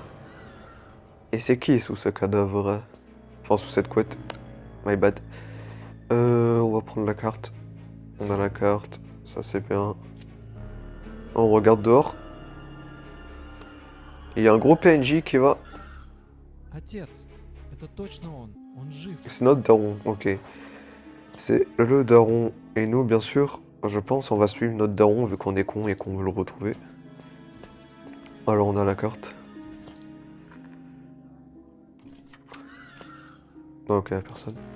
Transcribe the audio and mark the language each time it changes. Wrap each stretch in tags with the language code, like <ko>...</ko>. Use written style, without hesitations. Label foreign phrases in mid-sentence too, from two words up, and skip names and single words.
<fr>Et c'est qui sous ce cadavre? Enfin, sous cette couette.</fr> <en>My bad.</en> <fr>On va prendre la carte. On a la carte. Ça, c'est bien. On regarde dehors. Il y a un gros PNJ qui va...</fr> <ru>Отец, это точно он. Он жив.</ru> <fr>C'est notre daron. Ok. C'est le daron. Et nous, bien sûr, je pense, on va suivre notre daron vu qu'on est con et qu'on veut le retrouver. Alors, on a la carte. Ok, personne.</fr>